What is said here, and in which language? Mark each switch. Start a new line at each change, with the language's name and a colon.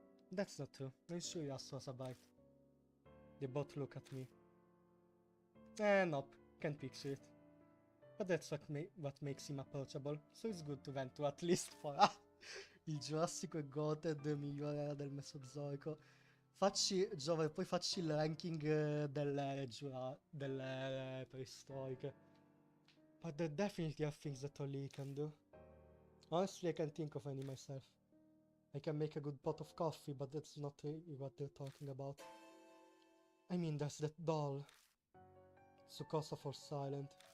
English: That's not true, I'm sure he also has a bite. They both look at me. Nope, can't picture it. But that's what makes him approachable, so it's good to vent to at least for
Italian: il Giurassico e Goated migliore era del Mesozoico. Facci, Giove, poi facci il ranking delle ere preistoriche.
English: But there definitely are things that only he can do. Honestly, I can't think of any myself. I can make a good pot of coffee, but that's not really what they're talking about. I mean, there's that doll. Tsukasa falls silent.